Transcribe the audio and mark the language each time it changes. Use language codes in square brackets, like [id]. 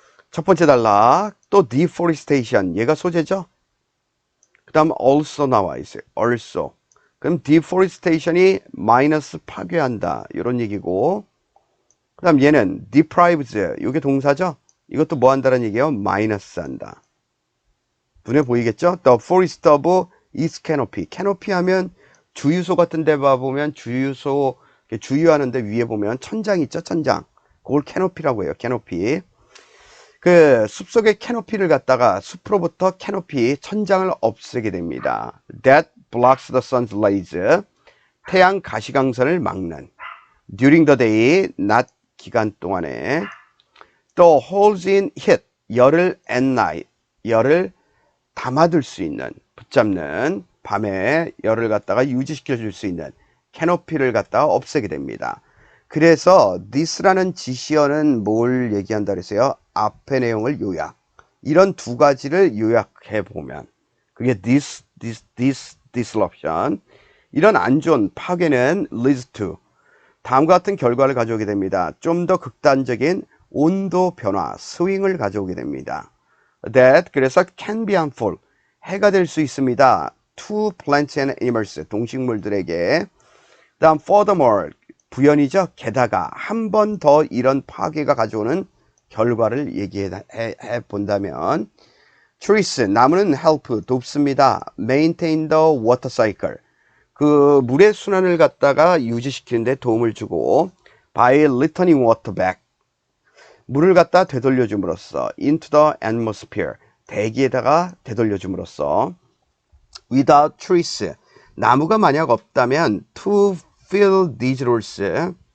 [ko] 첫 번째 단락, 또 deforestation, 얘가 소재죠. 그 다음 also 나와 있어요. also. 그럼 deforestation이 마이너스 파괴한다, 이런 얘기고, 그 다음 얘는 deprives, 이게 동사죠. 이것도 뭐 한다는 얘기예요? 마이너스 한다. 눈에 보이겠죠? [en] The forest of its canopy. [ko] canopy 하면 주유소 같은 데 봐보면 주유소 주유하는데 위에 보면 천장 있죠? 천장. 그걸 canopy라고 해요. canopy. 그 숲속의 캐노피를 갖다가 숲으로부터 캐노피, 천장을 없애게 됩니다. [en] That blocks the sun's rays. [ko] 태양 가시광선을 막는. [en] During the day, [ko] 낮 기간 동안에. 또 [en] holds in heat, [ko] 열을 [en] at night, [ko] 열을 담아둘 수 있는, 붙잡는, 밤에 열을 갖다가 유지시켜 줄 수 있는 캐노피를 갖다가 없애게 됩니다. 그래서 this라는 지시어는 뭘 얘기한다 그랬어요? 앞의 내용을 요약. 이런 두 가지를 요약해 보면 그게 this disruption, 이런 안 좋은 파괴는 leads to 다음과 같은 결과를 가져오게 됩니다. 좀 더 극단적인 온도 변화, 스윙을 가져오게 됩니다. That 그래서 [en] can be harmful [ko] 해가 될 수 있습니다. [en] To plants and animals 동식물들에게. [ko] 다음 furthermore 부연이죠. 게다가 한 번 더 이런 파괴가 가져오는 결과를 얘기해 본다면 trees 나무는 help 돕습니다. [en] maintain the water cycle [ko] 그 물의 순환을 갖다가 유지시키는데 도움을 주고 [en] by returning water back [ko] 물을 갖다 되돌려줌으로써 [en] into the atmosphere [ko] 대기에다가 되돌려줌으로써 [en] without trees [ko] 나무가 만약 없다면 [en] to fill these roles